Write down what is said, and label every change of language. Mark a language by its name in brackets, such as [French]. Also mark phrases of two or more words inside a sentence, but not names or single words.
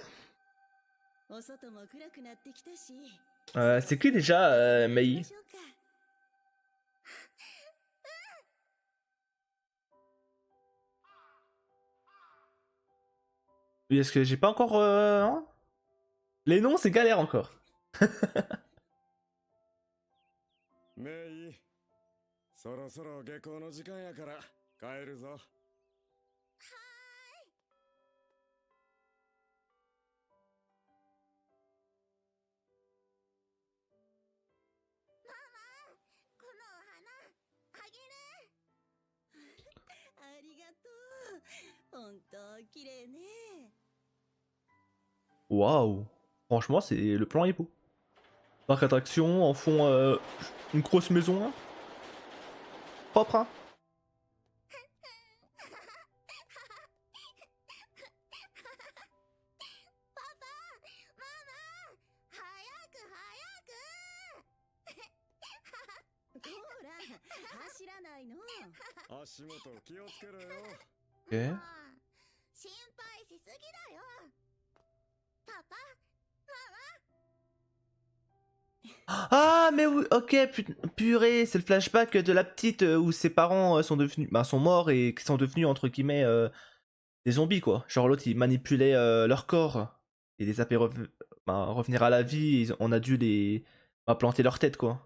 [French] C'est qui déjà Mei? Oui, est-ce que j'ai pas encore... hein. Les noms, c'est galère encore. [Japanese] メイ、そろそろ下校の時間やから帰るぞ。このお花あげる。ありがとう。本当綺麗ね。 [French] Waouh. Franchement, c'est le plan est beau. Parc attraction, en fond, une grosse maison, hein. Propre, hein. [Japanese] ほら、走らないの。足元気をつけろよ。 [French] Ok. [Japanese] 心配しすぎだよ。パパ、 [French] Ah, mais oui, ok, purée, c'est le flashback de la petite où ses parents sont devenus, bah, sont morts et qui sont devenus, entre guillemets, des zombies, quoi. Genre l'autre, il manipulait leur corps et les a fait bah, revenir à la vie, et on a dû les bah, planter leur tête, quoi.